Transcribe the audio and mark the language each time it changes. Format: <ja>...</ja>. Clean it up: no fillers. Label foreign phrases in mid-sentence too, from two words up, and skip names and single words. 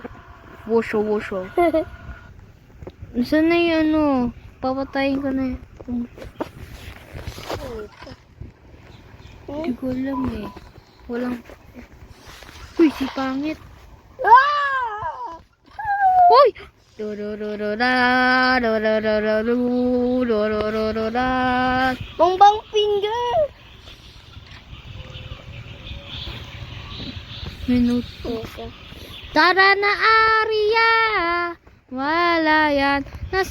<tl>Wosho, wosho. Saan na yung ano? Papatayin ko na yun. Hindi ko alam eh. Walang... Uy, si pangit. Ah! Uy! Do-do-do-do-da, do-do-do-do-do, do-do-do-do-da. Bongbong finger! Minuto. Tara na, Arya! Wala yan.</tl>